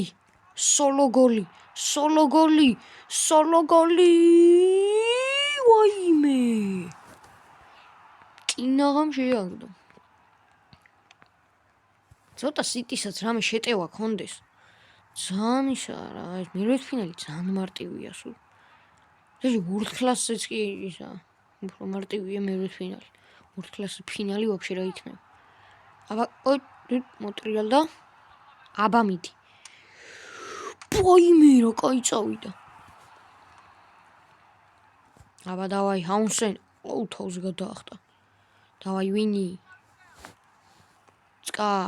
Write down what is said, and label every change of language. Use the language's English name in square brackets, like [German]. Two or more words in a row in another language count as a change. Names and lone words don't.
[Georgian] სოლო გოლი. ვაიმე. კინაღამ შეაგდო. ცოტა სიტისაც რამე შეტევა ქონდეს. ძალიან ისა რა, ეს მერვედფინალი ძალიან მარტივია სულ. ეს [English] world class- [Georgian] იც კი ისა, უფრო მარტივია მერვედფინალი. [English] world class [Georgian] ფინალი ვაფშე რა იქნება. აბა, მოტრიალდა. აბა მიდი. ვაიმე რა კაი წავიდა. აბა დავაი ჰაუნსენ. თავზე გადაახტა. დავაი ვინი. სკაპ.